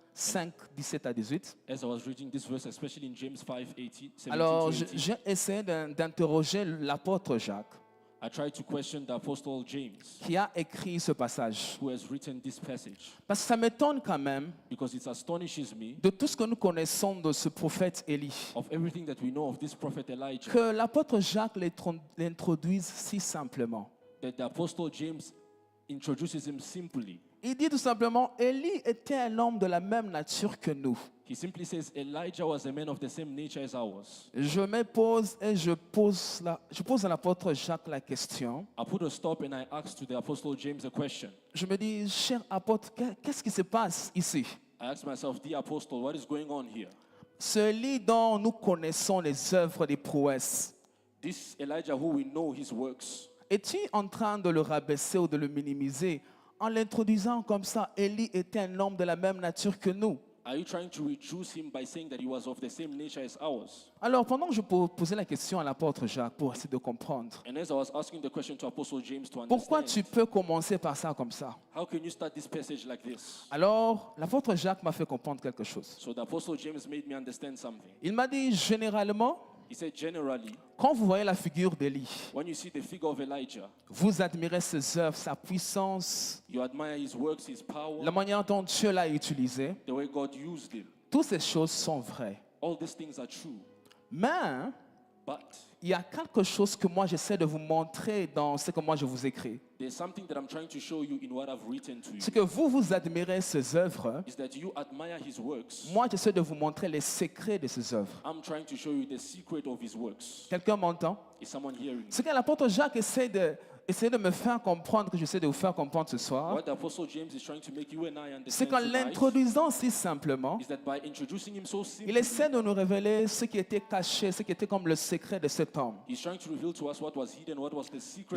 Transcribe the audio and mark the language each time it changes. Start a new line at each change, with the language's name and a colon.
French: 5, 17 à 18.
English: As I was reading this verse, especially in James 5, 17
French: Alors,
English: to 18,
French: j'ai essayé d'interroger l'apôtre Jacques
English: I tried to question the Apostle James,
French: qui a écrit ce passage.
English: who has written this passage,
French: Parce que ça m'étonne quand même
English: because it astonishes me
French: de tout ce que nous connaissons de ce prophète Élie,
English: of everything that we know of this prophet Elijah,
French: que l'apôtre Jacques l'introduise si simplement.
English: that the Apostle James introduces him simply.
French: Il dit tout simplement, Élie était un homme de la même nature que nous.
English: He simply says Elijah was a man of the same nature as ours.
French: Je me pose et je pose à l'apôtre Jacques la question.
English: I put a stop and I asked to the Apostle James a question.
French: Je me dis, cher apôtre, qu'est-ce qui se passe ici?
English: I asked myself, dear Apostle, what is going on here?
French: Ce Élie dont nous connaissons les œuvres des prouesses,
English: This Elijah who we know his works,
French: es-tu en train de le rabaisser ou de le minimiser en l'introduisant comme ça? Élie était un homme de la même nature que nous.
English: are you trying to reduce him by saying that he was of the same nature as ours?
French: Alors, pendant que je posais la question à l'apôtre Jacques pour essayer de comprendre,
English: And as I was asking the question to Apostle James to
French: pourquoi tu
English: understand,
French: peux commencer par ça comme ça?
English: how can you start this passage like this?
French: Alors, l'apôtre Jacques m'a fait comprendre quelque chose.
English: So the Apostle James made me understand something.
French: Il m'a dit, généralement,
English: He said, generally,
French: quand vous voyez la figure d'Élie,
English: when you see the figure of Elijah,
French: vous admirez ses œuvres, sa puissance,
English: you admire his works, his power,
French: la manière dont Dieu l'a utilisé.
English: the way God used him.
French: Toutes ces choses sont vraies.
English: All these things are true.
French: Mais
English: But
French: il y a quelque chose que moi j'essaie de vous montrer dans ce que moi je vous écris.
English: there's something that I'm trying to show you in what I've written to you,
French: C'est que vous admirez ses œuvres.
English: is that you admire his works.
French: Moi j'essaie de vous montrer les secrets de ses œuvres.
English: I'm trying to show you the secret of his works.
French: Quelqu'un m'entend?
English: Is someone hearing me?
French: Ce que l'apôtre Jacques essaie de me faire comprendre, que j'essaie de vous faire comprendre ce soir,
English: What the Apostle James is trying to make you and I
French: c'est
English: understand
French: qu'en
English: tonight
French: l'introduisant si simplement,
English: is that by introducing him so
French: il
English: simply,
French: essaie de nous révéler ce qui était caché, ce qui était comme le secret de cet homme.
English: he's trying to reveal to us what was hidden, what was the secret